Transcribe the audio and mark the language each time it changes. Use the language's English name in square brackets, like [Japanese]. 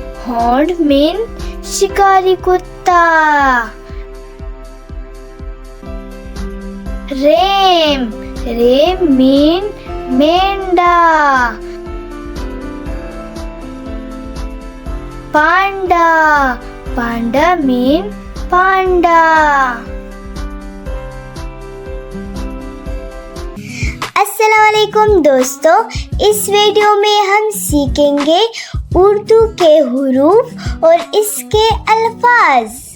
[English] Hound mean [Hindi] शिकारी कुत्ता. [English] Ram. Ram mean [Hindi] मेंढा. [English] Panda. Panda mean panda. [Hindi] अस्सलामुअलैकुम दोस्तों, इस वीडियो में हम सीखेंगे उर्दू के हुरूफ और इसके अल्फाज.